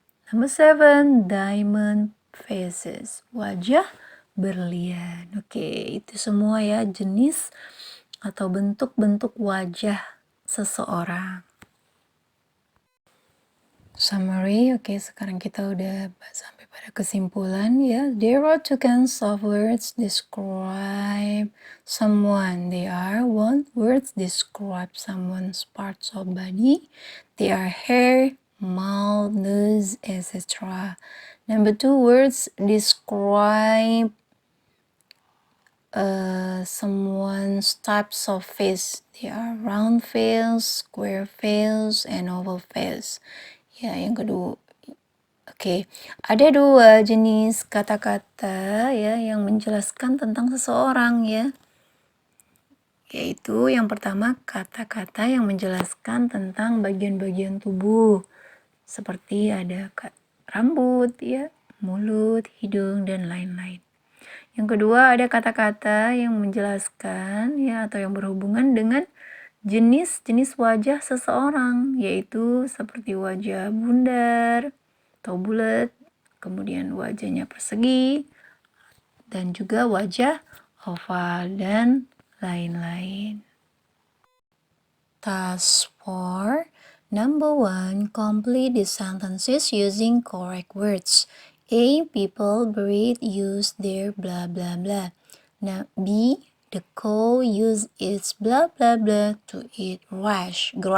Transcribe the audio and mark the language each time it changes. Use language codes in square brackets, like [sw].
[en] Number 7, diamond faces. [id] Wajah berlian. Oke, itu semua ya jenis atau bentuk-bentuk wajah seseorang. Summary, oke, sekarang kita udah sampai pada kesimpulan ya. [en] There are two kinds of words describe someone. They are 1, words describe someone's parts of body. They are hair, mouth, nose, etc. Number 2, words describe someone's types of face. They are round face, square face, and oval face. [id] Ya, yang kedua, oke, ada 2 jenis kata-kata ya yang menjelaskan tentang seseorang ya. Yaitu yang pertama kata-kata yang menjelaskan tentang bagian-bagian tubuh. Seperti ada rambut ya, mulut, hidung, dan lain-lain. Yang kedua ada kata-kata yang menjelaskan ya atau yang berhubungan dengan jenis-jenis wajah seseorang, yaitu seperti wajah bundar atau bulat, kemudian wajahnya persegi, dan juga wajah oval, dan lain-lain. [en] Task 4. Number 1. Complete the sentences using correct words. A. People breathe use their blah blah blah. Now B. The cow use its blah blah blah to eat grass.